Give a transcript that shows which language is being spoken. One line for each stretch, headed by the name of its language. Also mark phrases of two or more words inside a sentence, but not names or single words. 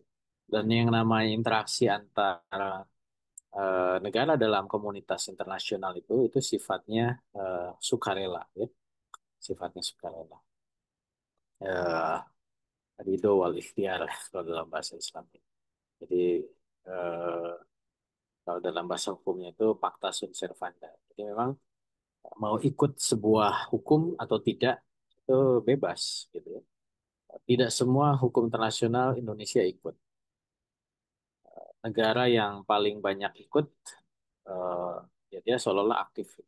Indonesian: Dan yang namanya interaksi antara negara dalam komunitas internasional itu sifatnya sukarela ya, sifatnya sukarela. Eh,
Arabic: رضا والاختيار
Indonesian: kalau dalam bahasa Islam. Jadi eh, kalau dalam bahasa hukumnya itu
Latin: pacta sunt servanda.
Indonesian: Jadi memang mau ikut sebuah hukum atau tidak itu bebas gitu ya. Tidak semua hukum internasional Indonesia ikut. Negara yang paling banyak ikut eh, ya dia seolah-olah aktif.